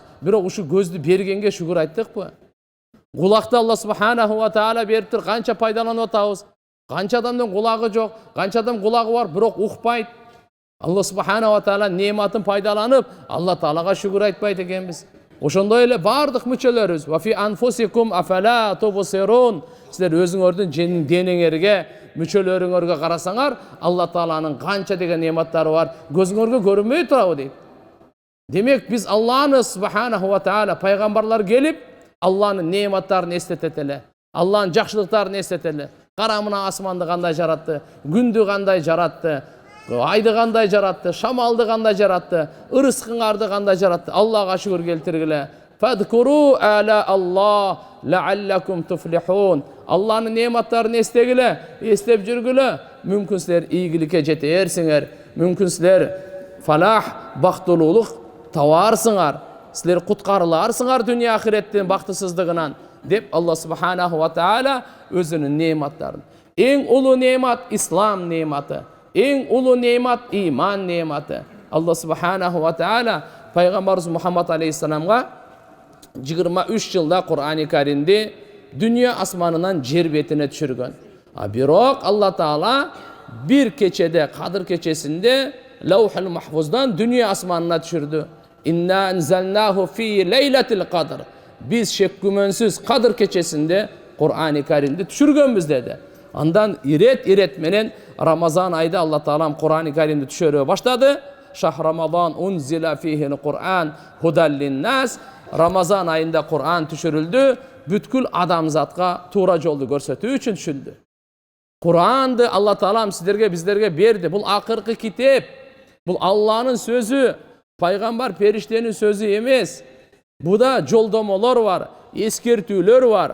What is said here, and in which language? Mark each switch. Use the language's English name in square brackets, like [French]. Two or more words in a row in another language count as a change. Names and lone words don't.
[Kyrgyz] Бирок ушу көздү бергенге шүгүр айттыкпы? Кулакты [Arabic] الله سبحانه وتعالى [Kyrgyz] бериптир, канча пайдаланып атабыз. Канча адамдын кулагы жок, канча адам кулагы бар, бирок укпайт. [Arabic] الله سبحانه وتعالى [Kyrgyz] неематын пайдаланып, Алла Таалага шүгүр айтпайт экенбиз. Ошондой эле бардык мүчөлөрүбүз. [Arabic] وفي أنفسكم أفلا تبصرون. [Kyrgyz] Силер өзүңөрдүн денеңерге, мүчөлөрүңөргө карасаңар, Алла Тааланын канча деген неематтары бар, көзүңөргө көрүнбөй турабы дейт. Демек биз Алланы [Arabic] سبحانه وتعالى [Kyrgyz] пайгамбарлар келип, Алланын неематтарын эстетет эле, Алланын жакшылыктарын эстетет эле. Кара мына асманды кандай жаратты, күндү кандай жаратты, айды кандай жаратты, шамалды кандай жаратты, ырыскыңарды кандай жаратты. Аллага шүгүр келтиргиле. [Arabic] فاذكروا آلاء الله لعلكم تفلحون. [Kyrgyz] Алланын неематтарын эстегиле, эстеп жүргүлө. Мүмкүн силер ийгиликке жетерсиңер. Мүмкүн силер фалах, бактылуулук табарсыңар. Силер куткарыларсыңар дүйнө ахиреттин бактысыздыгынан деп [Arabic] الله سبحانه وتعالى [Kyrgyz] өзүнүн неематтарын. Эң улуу неемат ислам неематы. Эң улуу неемат иман неематы. [Arabic] الله سبحانه وتعالى [Kyrgyz] пайгамбарыбыз Мухаммад алейхиссаламга 23 жылда Кур'ани Каримди дүйнө асманынан жер бетине түшүргөн. Бирок Алла таала бир кечеде, Кадыр кечесинде Лаухул Махфуздан дүйнө асманына түшүрдү. [Arabic] إنا أنزلناه في ليلة القدر. [Kyrgyz] Биз шек күмөнсүз Кадыр кечесинде Кур'ани Каримди түшүргөнбүз деди. Андан ирет менен Рамазан айда Алла таалам Кур'ани Каримди түшүрө баштады. [Arabic] شهر رمضان أنزل فيه القرآن هدى للناس. [Kyrgyz] Рамазан айында Кур'ан түшүрүлдү, бүткүл адамзатка туура жолду көрсөтүү үчүн түшүрүлдү. Куранды Алла Таалам сиздерге биздерге берди. Бул акыркы китеп. Бул Алланын сөзү, пайгамбар периштенин сөзү эмес. Буда жолдомолор бар, эскертүүлөр бар.